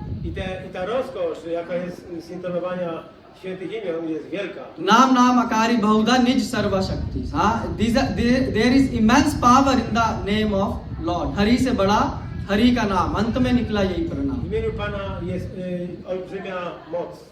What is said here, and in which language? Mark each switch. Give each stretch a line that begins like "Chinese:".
Polish: I ta rozkosz, jaka jest z intonowania świętych imion, jest wielka.
Sanskrit: Naam naam akari bahuda nij sarva shakti.
English: There is immense power in the name of Lord.
Hindi: Hari se bada Hari ka naam. Ant mein nikla yahi
Polish: W
Hindi: pranam.
Polish: imieniu Pana jest olbrzymia moc.